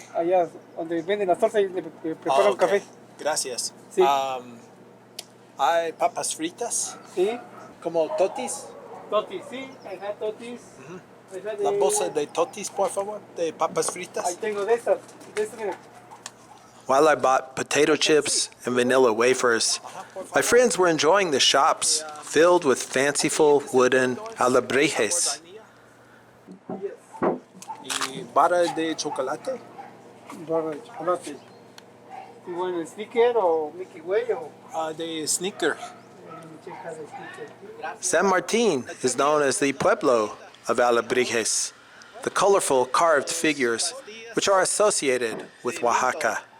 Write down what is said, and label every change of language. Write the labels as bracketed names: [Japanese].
[Spanish] Allá donde venden las tortas y le preparan ok. café. Gracias. Sí. ¿Hay papas fritas? Sí. ¿Como totis? Totis, sí. Ajá, totis. Ajá, La bolsa de totis, por favor, de papas Ahí fritas. tengo de estas. Mira. [English] While I bought potato chips and vanilla wafers, my friends were enjoying the shops filled with fanciful wooden alebrijes. [Spanish] ¿Y barra de chocolate? Barra de chocolate. Y bueno, ¿sneaker o Mickey Way o...? De sneaker. Checa de sneaker. [English] San Martín is known as the pueblo of alebrijes, the colorful carved figures which are associated with Oaxaca.